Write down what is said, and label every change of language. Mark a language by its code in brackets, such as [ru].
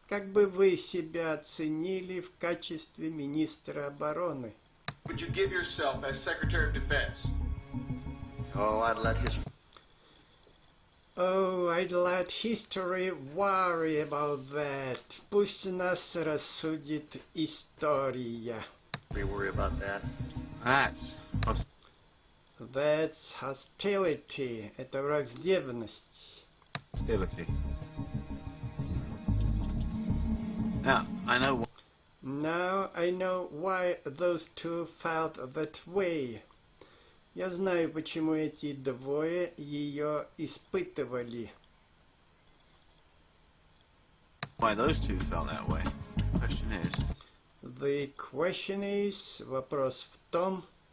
[ru] Как бы вы себя оценили в качестве министра обороны? [en] Would you give yourself as Secretary of Defense? Oh, I'd let history worry about that. [ru] Пусть нас рассудит история. [en] We worry about that. That's hostility. [ru] Это враждебность. [en] Hostility. Now I know why those two felt that way. [ru] Я знаю, почему эти двое ее испытывали. [en] why those two felt that way. The question is, [ru] вопрос в том,